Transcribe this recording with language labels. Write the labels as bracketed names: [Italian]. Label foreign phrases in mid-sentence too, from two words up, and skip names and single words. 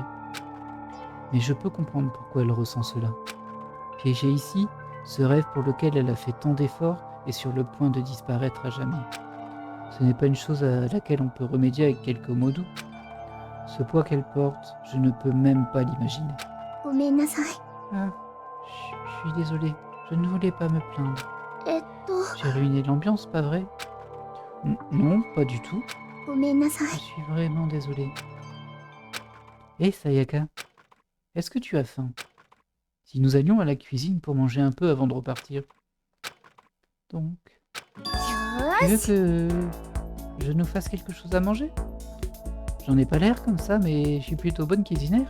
[French] Mais je peux comprendre pourquoi elle ressent cela. Piégée ici, ce rêve pour lequel elle a fait tant d'efforts est sur le point de disparaître à jamais. Ce n'est pas une chose à laquelle on peut remédier avec quelques mots doux. Ce poids qu'elle porte, je ne peux même pas l'imaginer. [Japanese] ごめんなさい [French] Ah, je suis désolée, je ne voulais pas me plaindre. [Japanese] えっと [French] J'ai ruiné l'ambiance, pas vrai? Non, pas du tout. [Japanese] ごめんなさ [French] Je [Japanese] い [French] suis vraiment désolée. Hé, Sayaka, est-ce que tu as faim? Si nous allions à la cuisine pour manger un peu avant de repartir. Donc, [Japanese] よ [French] tu [Japanese] ー [French] veux [Japanese] し [French] que je nous fasse quelque chose à manger? J'en ai pas l'air comme ça, mais je suis plutôt bonne cuisinière.